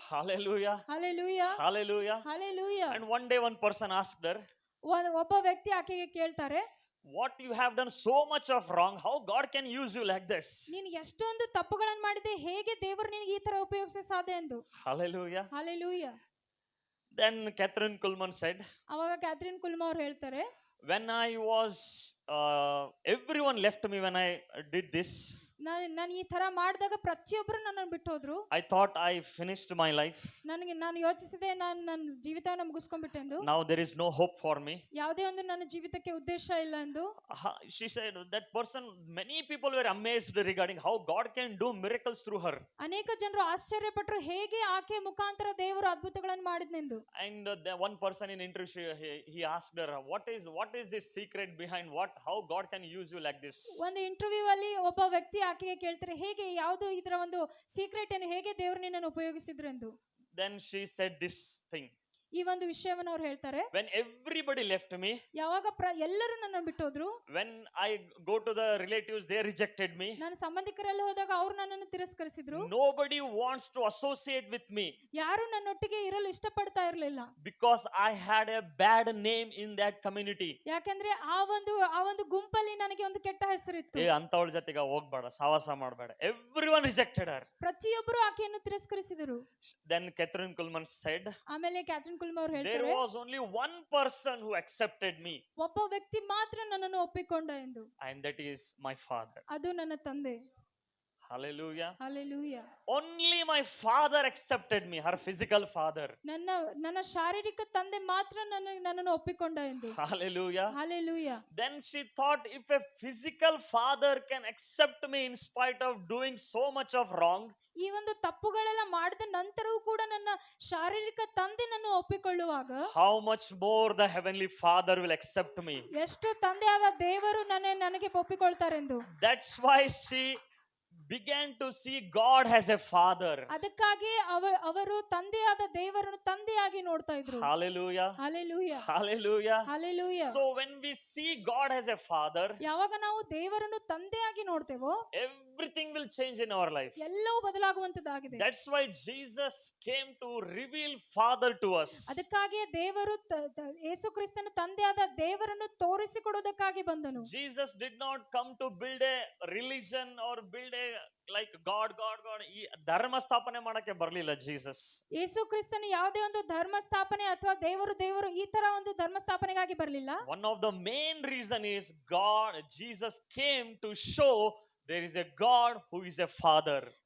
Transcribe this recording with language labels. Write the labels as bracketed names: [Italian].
[English] Hallelujah. Hallelujah. Hallelujah. Hallelujah. And one day one person asked her, [Kannada] ಒಬ್ಬ ವ್ಯಕ್ತಿ ಆಕೆಗೆ ಕೇಳ್ತಾರೆ, [English] what you have done so much of wrong, how God can use you like this? [Kannada] ನೀನು ಎಷ್ಟೊಂದು ತಪ್ಪುಗಳನ್ನು ಮಾಡಿದೆ, ಹೇಗೆ ದೇವರು ನಿನಗೆ ಈ ತರ ಉಪಯೋಗಿಸ ಸಾಧ್ಯ ಎಂದು. [English] Hallelujah. Hallelujah. Then Catherine Kuhlman said, [Kannada] ಅವಾಗ ಕ್ಯಾಥರಿನ್ ಕುಲ್ಮಾ ಅವರು ಹೇಳ್ತಾರೆ, [English] when I was everyone left me when I did this. [Kannada] ನಾನು ಈ ತರ ಮಾಡಿದಾಗ ಪ್ರತಿಯೊಬ್ಬರು ನನ್ನನ್ನು ಬಿಟ್ಟು ಹೋದ್ರು. [English] I thought I finished my life. [Kannada] ನಾನು ಯೋಚಿಸಿದೆ, ನನ್ನ ಜೀವಿತವನ್ನು ಮುಗಿಸ್ಕೊಂಡ್ಬಿಟ್ಟೆ ಎಂದು. [English] Now there is no hope for me. [Kannada] ಯಾವುದೇ ಒಂದು ನನ್ನ ಜೀವಿತಕ್ಕೆ ಉದ್ದೇಶ ಇಲ್ಲ ಎಂದು. [English] She said that person, many people were amazed regarding how God can do miracles through her. [Kannada] ಅನೇಕ ಜನರು ಆಶ್ಚರ್ಯಪಟ್ಟರು ಹೇಗೆ ಆಕೆ ಮುಖಾಂತರ ದೇವರು ಅದ್ಭುತಗಳನ್ನು ಮಾಡಿದನೆಂದು. [English] And the one person in interview, he asked her, what is this secret behind how God can use you like this? [Kannada] ಒಂದು interview ಅಲ್ಲಿ ಒಬ್ಬ ವ್ಯಕ್ತಿ ಆಕೆಗೆ ಕೇಳ್ತಾರೆ, ಹೇಗೆ ಯಾವುದು ಇದರ ಒಂದು ಸೀಕ್ರೆಟ್ ಏನು, ಹೇಗೆ ದೇವರು ನಿನ್ನನ್ನು ಉಪಯೋಗಿಸಿದ್ರು ಎಂದು. [English] Then she said this thing. [Kannada] ಈ ಒಂದು ವಿಷಯವನ್ನು ಅವ್ರು ಹೇಳ್ತಾರೆ. [English] when everybody left me, [Kannada] ಯಾವಾಗ ಎಲ್ಲರೂ ನನ್ನ ಬಿಟ್ಟೋದ್ರು, [English] when I go to the relatives, they rejected me. [Kannada] ನನ್ನ ಸಂಬಂಧಿಕರೆಲ್ಲ ಹೋದಾಗ ಅವ್ರು ನನ್ನನ್ನು ತಿರಸ್ಕರಿಸಿದ್ರು. [English] Nobody wants to associate with me [Kannada] ಯಾರು ನನ್ನೊಟ್ಟಿಗೆ ಇರಲು ಇಷ್ಟಪಡ್ತಾ ಇರಲಿಲ್ಲ. [English] because I had a bad name in that community. [Kannada] ಯಾಕಂದ್ರೆ ಆ ಒಂದು ಗುಂಪಲ್ಲಿ ನನಗೆ ಒಂದು ಕೆಟ್ಟ ಹೆಸರಿತ್ತು. ಅಂತವಳ ಜೊತೆಗೆ ಹೋಗ್ಬೇಡ, ಸಹವಾಸ ಮಾಡಬೇಡ. [English] Everyone rejected her. [Kannada] ಪ್ರತಿಯೊಬ್ಬರು ಆಕೆಯನ್ನು ತಿರಸ್ಕರಿಸಿದರು. [English] Then Catherine Kuhlman said, [Kannada] ಆಮೇಲೆ ಕ್ಯಾಥರಿನ್ ಕುಲ್ಮ್ ಅವರು [English] there [Kannada] ಹೇಳ್ತಾರೆ, [English] was only one person who accepted me, [Kannada] ಒಬ್ಬ ವ್ಯಕ್ತಿ ಮಾತ್ರ ನನ್ನನ್ನು ಒಪ್ಪಿಕೊಂಡ ಎಂದು, [English] and that is my father. [Kannada] ಅದು ನನ್ನ ತಂದೆ. [English] Hallelujah. [Kannada] Hallelujah. [English] Only my father accepted me, her physical father. [Kannada] ನನ್ನ ಶಾರೀರಿಕ ತಂದೆ ಮಾತ್ರ ನನ್ನನ್ನು ಒಪ್ಪಿಕೊಂಡ ಎಂದು. [English] Hallelujah. [Kannada] Hallelujah. [English] Then she thought, if a physical father can accept me in spite of doing so much of wrong, [Kannada] ಈ ಒಂದು ತಪ್ಪುಗಳೆಲ್ಲ ಮಾಡಿದ ನಂತರವೂ ಕೂಡ ನನ್ನ ಶಾರೀರಿಕ ತಂದೆ ನನ್ನ ಒಪ್ಪಿಕೊಳ್ಳುವಾಗ, [English] how much more the heavenly father will accept me. [Kannada] ಎಷ್ಟು ತಂದೆಯಾದ ದೇವರು ನನಗೆ ಒಪ್ಪಿಕೊಳ್ತಾರೆಂದು. [English] That's why she began to see God as a father. [Kannada] ಅದಕ್ಕಾಗಿ ಅವರು ತಂದೆಯಾದ ದೇವರನ್ನು ತಂದೆಯಾಗಿ ನೋಡ್ತಾ ಇದ್ರು. [English] Hallelujah. [Kannada] Hallelujah. [English] Hallelujah. [Kannada] Hallelujah. [English] So when we see God as a father, [Kannada] ಯಾವಾಗ ನಾವು ದೇವರನ್ನು ತಂದೆಯಾಗಿ ನೋಡ್ತೇವೋ, [English] everything will change in our life. [Kannada] ಎಲ್ಲವೂ ಬದಲಾಗುವಂತದ್ದಾಗಿದೆ. [English] That's why Jesus came to reveal father to us. [Kannada] ಅದಕ್ಕಾಗಿ ದೇವರು ಯೇಸು ಕ್ರಿಸ್ತನ ತಂದೆಯಾದ ದೇವರನ್ನು ತೋರಿಸಿಕೊಡುವುದಕ್ಕಾಗಿ ಬಂದನು. [English] Jesus did not come to build a religion or build a like God. [Kannada] ಈ ಧರ್ಮ ಸ್ಥಾಪನೆ ಮಾಡಕ್ಕೆ ಬರಲಿಲ್ಲ ಜೀಸಸ್. ಯೇಸು ಕ್ರಿಸ್ತನು ಯಾವುದೇ ಒಂದು ಧರ್ಮ ಸ್ಥಾಪನೆ ಅಥವಾ ದೇವರು ಈ ತರ ಒಂದು ಧರ್ಮ ಸ್ಥಾಪನೆಗಾಗಿ ಬರಲಿಲ್ಲ. [English] One of the main reason is Jesus came to show there is a God who is a father.